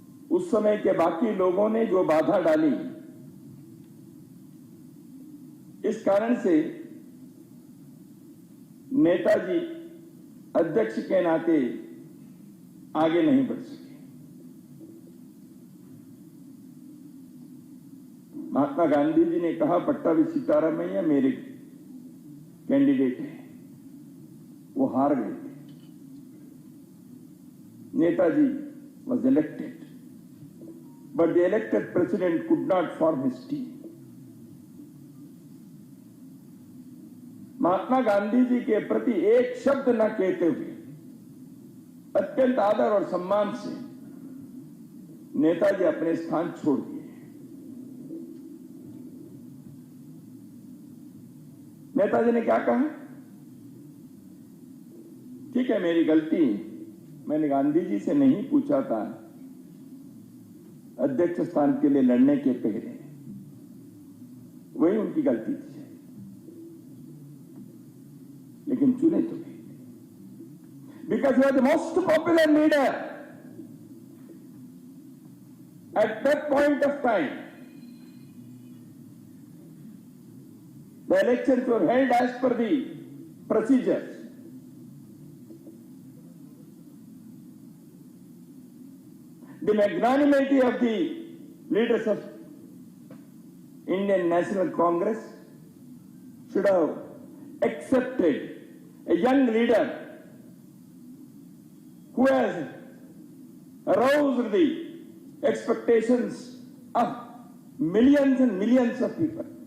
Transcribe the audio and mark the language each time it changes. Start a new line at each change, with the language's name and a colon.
Hindi: उस समय के बाकी लोगों ने जो बाधा डाली, इस कारण से नेताजी अध्यक्ष के नाते आगे नहीं बढ़ सके। महात्मा गांधी जी ने कहा पट्टाभी सीतारामैया मेरे कैंडिडेट हैं, वो हार गए थे।
English: Netaji was elected, but the elected president could not form his team.
Hindi: Mahatma Gandhi ji के प्रति एक शब्द न कहते हुए अत्यंत आदर और सम्मान से नेताजी अपने स्थान छोड़ दिए। नेताजी ने क्या कहा? ठीक है, मेरी गलती, मैंने गांधी जी से नहीं पूछा था अध्यक्ष स्थान के लिए लड़ने के पहले, वही उनकी गलती थी, लेकिन चुने तो नहीं,
English: Because you are the most popular leader at that point of time. The elections were held as per the procedures. The magnanimity of the leaders of Indian National Congress should have accepted a young leader who has aroused the expectations of millions and millions of people.